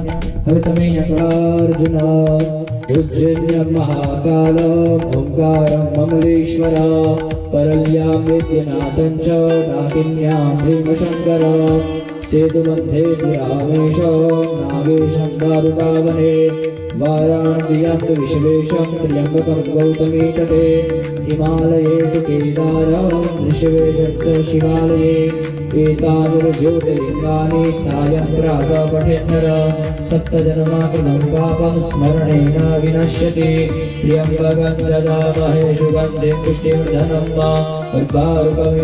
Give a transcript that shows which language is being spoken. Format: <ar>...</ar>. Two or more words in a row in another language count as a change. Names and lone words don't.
<gu>હવે તમે અહીંયા</gu> <sa>અર્જુન ઉજ્જૈન્ય મહાકાલ ઓંકારમ મમલેશ્વર પરલ્યામ વેદ્યનાથં ચ નાગિન્યામ ભીમશંકર સેતુબંધે પુરામેશ નાગેશં દારુકાવને વારાણસ્યામ વિશ્વેશં ત્ર્યંબકં ગૌતમી તટે હિમાલયેષુ કેદારં ऋषिवेशश्च शिवालये एतानि ज्योतिर्लिङ्गानि सायं प्रातः पठेन्नर सप्तजन्माकृतं पापं स्मरणेन विनश्यति त्र्यम्बकं ददामहे शुगन्धिं पुष्टिवर्धनं कर्पूरगमे</sa>